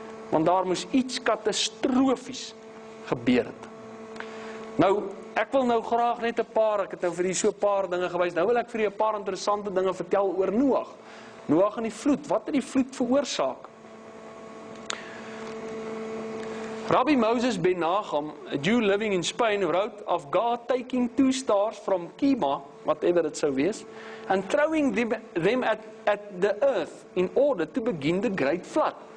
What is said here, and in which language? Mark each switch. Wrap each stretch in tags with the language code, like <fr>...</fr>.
<af>Want daar moes iets katastrofies gebeur het. Nou, ek wil nou graag net ek het nou vir die so 'n paar dinge gewys, nou wil ek vir die 'n paar interessante dinge vertel oor Noag. Noag en die vloed, wat het die vloed veroorsaak?</af> <en>Rabbi Moses ben Nahum, a Jew living in Spain, wrote of God taking 2 stars from Kima, whatever it</en> <af>sou wees,</af> <en>and throwing them at the earth in order to begin the great flood.</en>